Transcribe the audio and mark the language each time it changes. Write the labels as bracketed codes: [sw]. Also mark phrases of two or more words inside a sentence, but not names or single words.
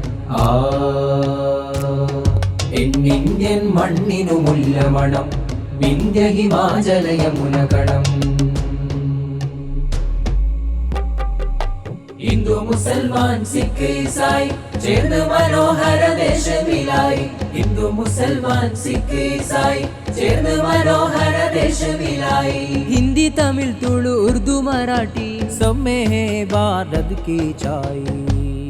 [ml] ഇന്ത്യൻ മണ്ണിനു മുല്ലമണം വിന്ധ്യ ഹിമാചല യമുന ഗണം ഹിന്ദു മുസൽമാൻ സിഖ് ഈസായി ചേർന്ന് മനോഹര ദേശവിലായി ഹിന്ദു മുസൽമാൻ സിഖ് ഈസായി ചേർന്ന് മനോഹര ദേശവിലായി [hi] हिंदी तमिल तुलु उर्दू मराठी सब में है भारत की छाई